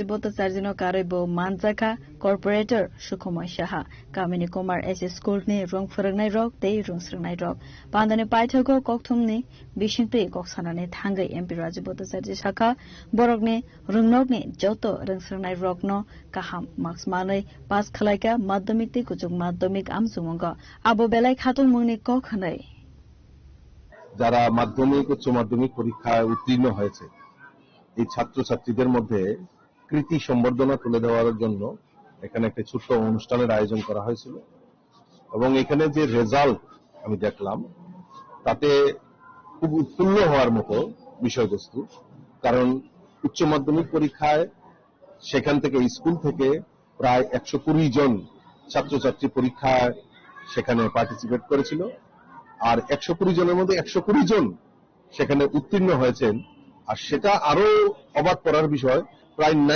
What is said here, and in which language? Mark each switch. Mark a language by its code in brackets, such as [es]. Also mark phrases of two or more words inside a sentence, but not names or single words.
[trp] Bhattacharjee no Karebo Manjaka Corporator Shukumai Shaha Kamini Kumar SS School ni Rung Furangnai Rok Te Rungsungnai Rok Pandane Paithago Kokthumni Bishinte Koksanane Thangai MP Rajiv Bhattacharjee Shaka Borokni Rungnokni Joto Rungsungnai Rokno Kaham Marks Mane Pas Khalaika Madhamik Te Kujuk Madhamik Amzugmungo Abo Belai Khatung Mungni Kokhanai [bn] যারা মাধ্যমিক উচ্চ মাধ্যমিক পরীক্ষায় উত্তীর্ণ হয়েছে এই ছাত্রছাত্রীদের মধ্যে কৃতি সম্বর্ধনা তুলে দেওয়ার জন্য এখানে একটা ছোট্ট অনুষ্ঠানের আয়োজন করা হয়েছিল এবং এখানে যে রেজাল্ট আমি দেখলাম তাতে খুব উৎফুল্ল হওয়ার মতো বিষয়বস্তু কারণ উচ্চ মাধ্যমিক পরীক্ষায় সেখান থেকে স্কুল থেকে প্রায় 120 জন ছাত্রছাত্রী পরীক্ষায় সেখানে পার্টিসিপেট করেছিল আর 120 জনের মধ্যে 120 জন সেখানে উত্তীর্ণ হয়েছেন আর সেটা আরো অবাক করার বিষয় প্রায়